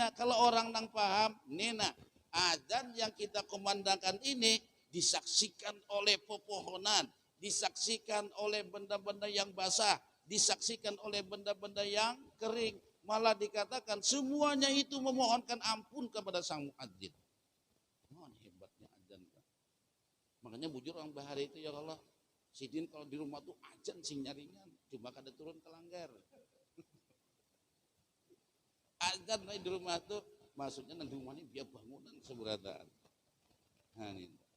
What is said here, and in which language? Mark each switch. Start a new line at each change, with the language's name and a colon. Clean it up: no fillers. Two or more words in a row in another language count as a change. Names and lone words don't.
Indonesian: Kalau
Banjar: orang nang paham,
Indonesian: nena azan yang kita kumandangkan ini disaksikan oleh pepohonan, disaksikan oleh benda-benda yang basah, disaksikan oleh benda-benda yang kering. Malah dikatakan semuanya itu memohonkan ampun kepada sang muadzin. Hebatnya azan.
Banjar: Makanya bujur orang bahari itu
Arabic: ya Allah.
Banjar: Sidin kalau di rumah tuh azan sing nyaringan, cuma kada turun ke langgar.
Indonesian: Azan di rumah tuh maksudnya di rumah ini biar bangunan seberadaan. Nah ini.